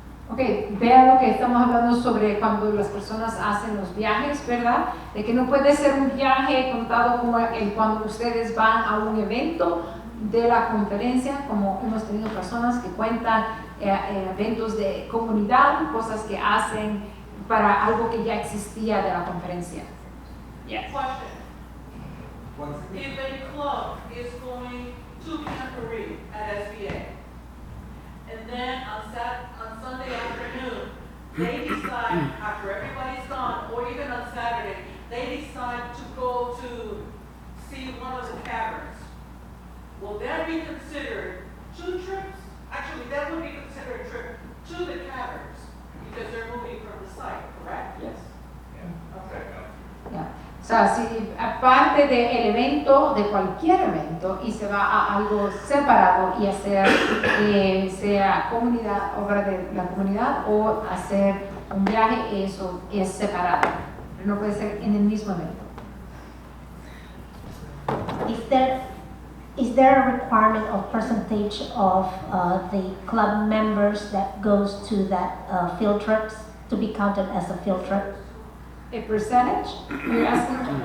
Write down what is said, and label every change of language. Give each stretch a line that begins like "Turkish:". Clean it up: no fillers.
Spanish: Ok, vean lo que estamos hablando sobre cuando las personas hacen los viajes, ¿verdad? De que no puede ser un viaje contado como cuando ustedes van a un evento de la conferencia, como hemos tenido personas que cuentan eventos de comunidad, cosas que hacen para algo que ya existía de la conferencia.
English: Yes. Question. If a club is going to Camporee at SBA, and then on Sunday afternoon, they decide, after everybody's gone, or even on Saturday, they decide to go to see one of the caverns, will that be considered 2 trips? Actually, that would be considered a trip to the caverns, because they're moving from the site, correct? Yes. Okay. Yeah.
Spanish: O sea, si aparte del evento, de cualquier evento, y se va a algo separado y hacer, sea comunidad, obra de la comunidad, o hacer un viaje, eso es separado. No puede ser en el mismo evento.
English: Is there a requirement of percentage of the club members that goes to that field trips to be counted as a field trip? a percentage? You're asking?